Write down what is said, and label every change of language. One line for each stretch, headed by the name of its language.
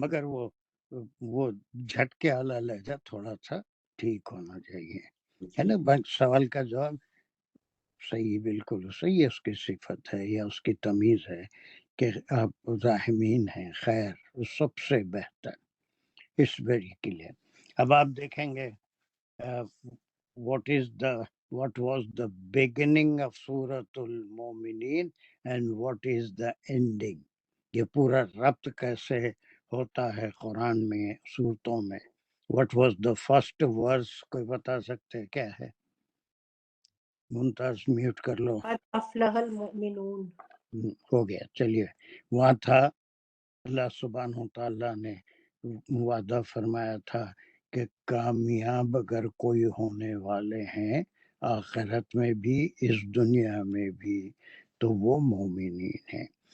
Urdu: مگر وہ جھٹکے والا لہجہ تھوڑا سا ٹھیک ہونا چاہیے ہے نا. سوال کا جواب صحیح بالکل صحیح ہے. اس کی صفت ہے یا اس کی تمیز ہے کہ آپ راحمین ہیں. خیر سب سے بہتر اس ویری کے لیے. اب آپ دیکھیں گے
English: what was the beginning of سورۃ المومنین and what is the ending.
Urdu: یہ پورا ربط کیسے ہوتا ہے قرآن میں سورتوں میں.
English: what was the first verse
Urdu: کوئی بتا سکتے کیا ہے. ممتاز میوٹ کر لو.
Arabic: قد افلح المؤمنون.
Urdu: ہو گیا. چلیے وہاں تھا اللہ سبحانہ وتعالیٰ نے وعدہ فرمایا تھا کہ کامیاب اگر کوئی ہونے والے ہیں آخرت میں بھی اس دنیا میں بھی تو وہ مومنین ہیں.